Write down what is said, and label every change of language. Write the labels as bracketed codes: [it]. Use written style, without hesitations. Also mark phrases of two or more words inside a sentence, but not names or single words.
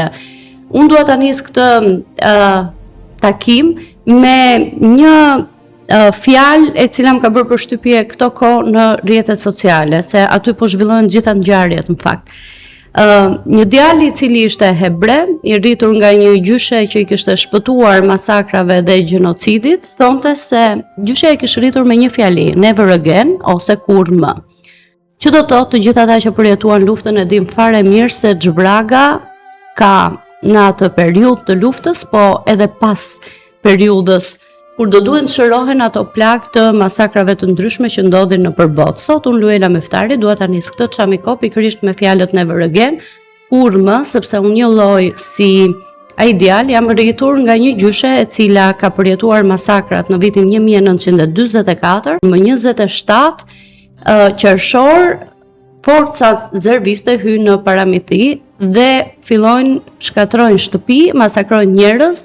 [sq] Unë dua ta nis këtë takim me një fjalë e cila më ka bërë përshtypje këto kohë në rrjetet sociale, se aty po zhvillohen gjitha ngjarjet në fakt. Një djalë i cili ishte hebre, i rritur nga një gjyshe që i kishte shpëtuar masakrave dhe gjenocidit, thonte se gjysheja i kishte rritur me një fjali, [en] never again [sq] ose kur më. Që do të thotë të gjithë ata që përjetuan luftën e dim fare mirë se ç'vraga ka në atë periudhë të luftës, po edhe pas periudhës kur do duhen të shërohen ato plagë të masakrave të ndryshme që ndodhin nëpër botë. Sot unë Luela Meftari dua ta nis këtë Çamiko pikërisht me fjalët [en] never again, [sq] kur më, sepse unë një lloj si ai djalë jam rritur nga një gjyshe e cila ka përjetuar masakrat në vitin 1944, më 27 qershor forcat zerviste hynë në Paramithi dhe fillojnë shkatrojnë shtëpi, masakrojnë njerëz.